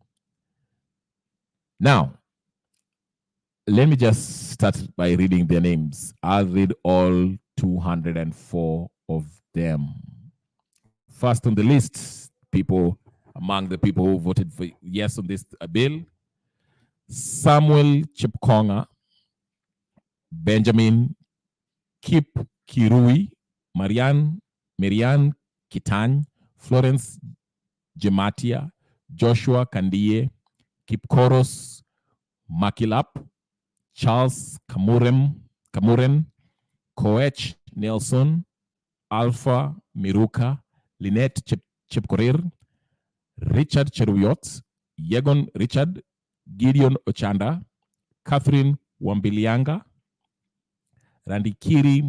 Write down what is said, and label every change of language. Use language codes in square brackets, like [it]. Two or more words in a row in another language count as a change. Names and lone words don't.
[en] Now, let me just start by reading their names. I'll read all 204 of them. First on the list, among the people who voted for yes on this bill, Samuel Chepkonga, Benjamin Kip Kirui, Marianne Kitany, Florence Gematia, Joshua Kandie, Kipkoros Makilap, Charles Kamuren, Koech Nelson, Alpha Miruka, Lynette Chepkorir, Richard Cheruyot, Yegon Richard, Gideon Ochanda, Catherine Wambilianga, Randikiri